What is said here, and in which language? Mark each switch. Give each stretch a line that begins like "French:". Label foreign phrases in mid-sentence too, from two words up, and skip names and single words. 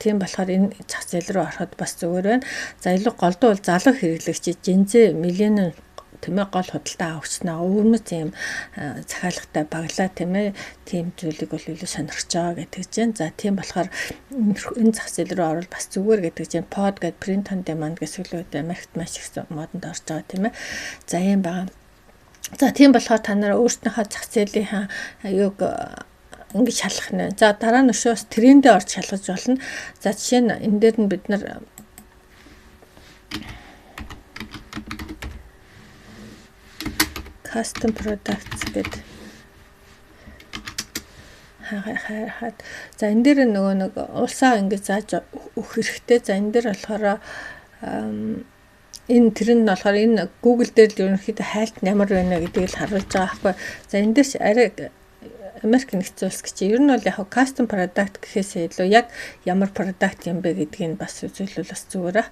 Mongolian: Тийм болохоор энэ зах зээл рүү ороход бас зүгээр байна. За илүү голдуу бол залуу хэрэглэгч Gen-Z миллион тийм ээ гол худалдаа авагчнаа өвөрмөц тийм захиалгатай баглаа тийм ээ тийм зүйлийг бол илүү сонирхож байгаа гэдэг чинь. За тийм болохоор энэ зах зээл рүү орвол бас зүгээр гэдэг чинь pod гэдэг
English: print on demand
Mongolian: гэсэн үг Америкт маш их модонд орж байгаа тийм ээ. За ийм байгаа. За тийм болохоор та нараа өөрсдийнхөө зах зээлийн юуг ингэж шалгах нэ. За дараа нь өшөөс трендээ орж шалгаж болно. За жишээ нь энэ дээр нь бид нар
English: custom products
Mongolian: гэдэг хаад за энэ дээр нөгөө нэг улсаа ингэж зааж өгөх хэрэгтэй. За энэ дээр болохоор энэ тэр нь болохоор энэ Google дээр л ерөнхийдөө хайлт ямар байна гэдгийг л харуулж байгаа байхгүй. За энэ дээр арай Америк нэгдсэн улс гэж ер нь бол яг
English: custom product
Mongolian: гэхээсээ илүү яг ямар product юм бэ гэдгийг бас үзүүлвэл бас зүгээр ах.